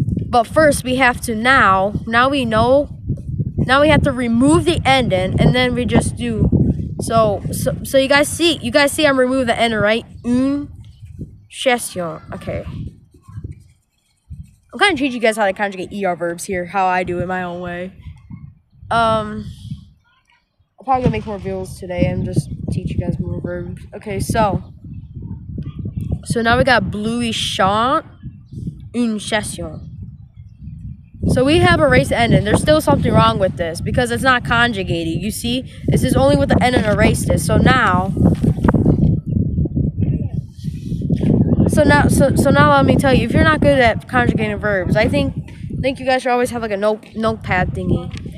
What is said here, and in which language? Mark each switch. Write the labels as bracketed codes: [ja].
[en] But first we have to now we have to remove the ending, and then we just do so you guys see I'm removing the ending, right? [fr] Une question. Okay. [en] I'm kind of teaching you guys how to conjugate ER verbs here, how I do it my own way. I'll probably gonna make more videos today and just teach you guys more verbs. Okay, so now we got [fr] Bluey chante une chanson. [en] So we have erased the ending. There's still something wrong with this because it's not conjugated. You see, this is only with the ending erased it. So now let me tell you, if you're not good at conjugating verbs, I think you guys should always have like a notepad thingy.